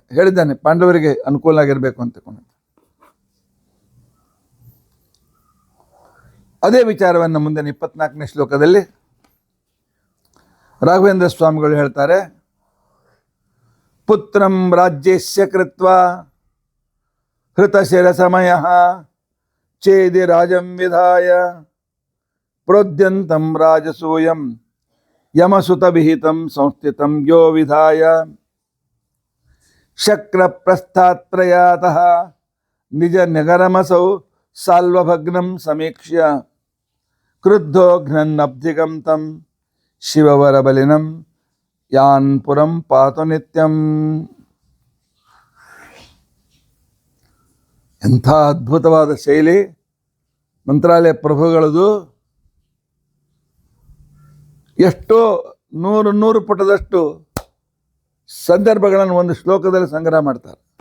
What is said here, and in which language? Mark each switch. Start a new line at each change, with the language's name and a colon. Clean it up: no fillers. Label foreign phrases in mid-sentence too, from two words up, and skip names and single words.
Kannada: ಹೇಳಿದ್ದಾನೆ ಪಾಂಡವರಿಗೆ ಅನುಕೂಲ ಆಗಿರಬೇಕು ಅಂತಕೊಂಡು. ಅದೇ ವಿಚಾರವನ್ನು ಮುಂದಿನ 24ನೇ ಶ್ಲೋಕದಲ್ಲಿ ರಾಘವೇಂದ್ರ ಸ್ವಾಮಿಗಳು ಹೇಳ್ತಾರೆ.
Sanskrit: ಪುತ್ರಂ ರಾಜ್ಯಸ್ಯ ಕೃತ್ವಾ ಹೃತಶಿರಸಮಯ ಚೇದಿ ರಾಜಂ ವಿಧಾಯ ಪ್ರೋದ್ಯಂತಂ ರಾಜಸೂಯಂ ಯಮಸುತ ವಿಹಿತಂ ಸಂಸ್ಥಿತಂ ಯೋ ವಿಧಾಯ ಶಕ್ರ ಪ್ರಸ್ಥಾತ್ ಪ್ರಯಾತಃ ನಿಜ ನಗರಮಸೌ ಸಾಲ್ವಭಗ್ನಂ ಸಮೀಕ್ಷ್ಯ ಕ್ರುದ್ಧೋ ಘ್ನನ್ನಬ್ಧಿಗಂ ತಂ ಶಿವವರ ಬಲಿನಂ ಯಾನ್ ಪುರಂ ಪಾತು ನಿತ್ಯಂ.
Kannada: ಎಂಥ ಅದ್ಭುತವಾದ ಶೈಲಿ ಮಂತ್ರಾಲಯ ಪ್ರಭುಗಳದು. ಎಷ್ಟೋ 100 ಪುಟದಷ್ಟು ಸಂದರ್ಭಗಳನ್ನು ಒಂದು ಶ್ಲೋಕದಲ್ಲಿ ಸಂಗ್ರಹ ಮಾಡ್ತಾರೆ.